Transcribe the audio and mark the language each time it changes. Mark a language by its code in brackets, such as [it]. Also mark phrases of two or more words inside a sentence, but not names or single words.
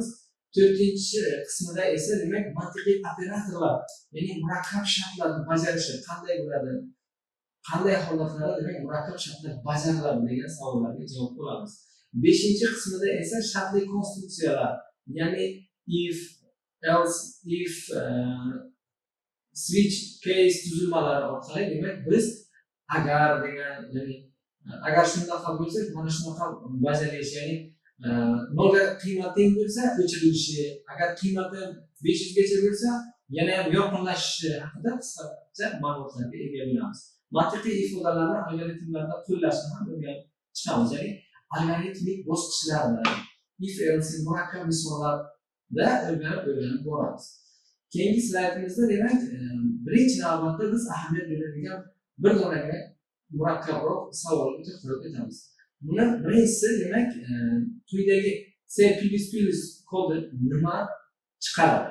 [uz] To'rtinchi qismida esa demak mantiqiy operatorlar, ya'ni murakkab shartlarni bajarishi qanday bo'ladi, qanday holatlarda demak murakkab shartlar bajariladi degan savollarga javob olamiz. Beshinchi qismida esa shartli konstruksiyalar, ya'ni [en] if, else, if, switch case [uz] tuzilmalari orqali demak biz agar degan, ya'ni agar shunaqa bo'lsa mana shunaqa bajarish, ya'ni nolga qiymat teng bo'lsa o'chirilishi, agar qiymati 500 gacha bo'lsa yana ham yaqinlashishi haqida qisqacha ma'lumotlarga ega bo'lamiz. Mantiqiy ifodalarni algoritmlarda qo'llashni ham o'rganib chiqamiz, ya'ni algoritmik bosqichlarni, [en] if else [uz] murakkab misollarda o'rganib boramiz. Keyingi slaydimizda demak birinchi navbatda biz ahamiyat beradigan bir donaga murakkabroq savolga to'xtalib o'tamiz. Buni birinchisi demak quyidagi C++ kodi nima chiqaradi?